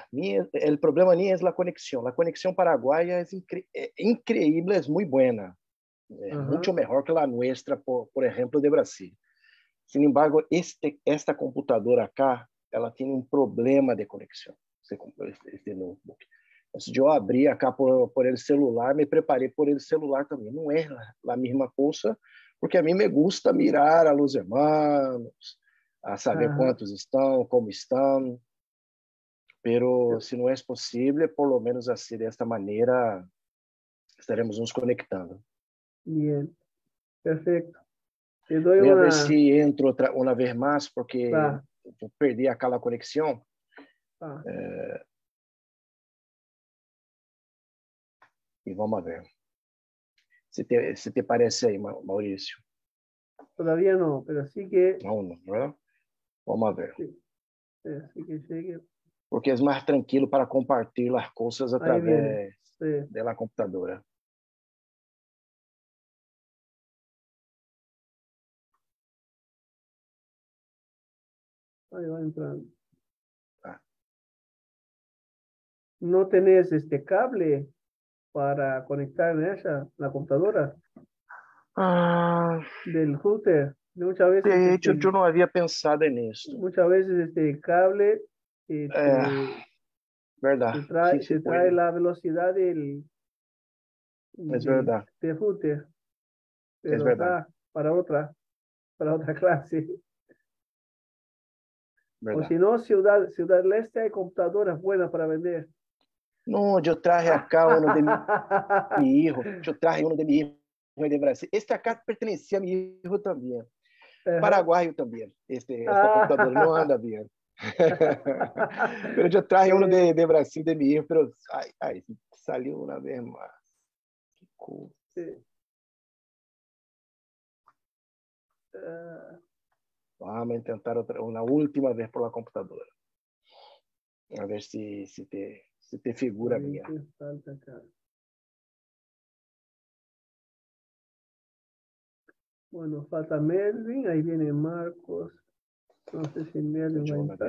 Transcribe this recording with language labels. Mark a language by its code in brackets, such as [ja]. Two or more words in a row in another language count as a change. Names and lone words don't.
[es] El problema ni es la conexión. La conexión paraguaya es increíble, es muy buena. Mucho mejor que la nuestra, por ejemplo, de Brasil. Sin embargo, esta computadora acá, ela tiene un problema de conexión. Este notebook. Entonces, yo abrí acá por el celular, me preparei por el celular também. [pt] Não é a mesma coisa, porque a mim [es] me gusta mirar a los hermanos, [pt] a saber quantos estão, como estão. Pero se não é possível, [es] por lo menos [pt] assim, desta maneira, estaremos nos conectando. [es] Bien, perfecto. Te doy Voy a una... [pt] ver se entro uma vez mais, porque eu perdi aquela conexão. E vamos ver. Se te parece aí, Maurício. [es] Todavía no, pero sí que... [pt] Não, ¿verdad? Vamos ver. [es] Sí, sí que llegue. [pt] Porque é mais tranquilo para compartilhar as coisas através da computadora. [es] Ahí va entrando. ¿No tenés este cable para conectar en ella, la computadora? Del router. Muchas veces, de hecho, [pt] eu não havia pensado nisso. [es] Muchas veces este cable [pt] verdade. [es] te trae la velocidad del [pt] verdade. [es] router. Pero [pt] verdade. [es] Para otra clase. [pt] Verdade. [es] O si no, Ciudad del Este hay computadoras buenas para vender. [pt] Não, eu traje acá um de meu hijo. Eu traje um de meu hijo de Brasil. Este acá pertencia a meu hijo também. Paraguaio também. Esta computadora não anda bem. Pero eu traje um de Brasil de meu hijo, pero saiu uma vez mais. Que coisa. [es] Sí. [pt] Vamos tentar uma última vez [es] por la computadora. A ver se te figura bien. Bueno, falta Melvin, ahí viene Marcos. No sé si Melvin va a entrar.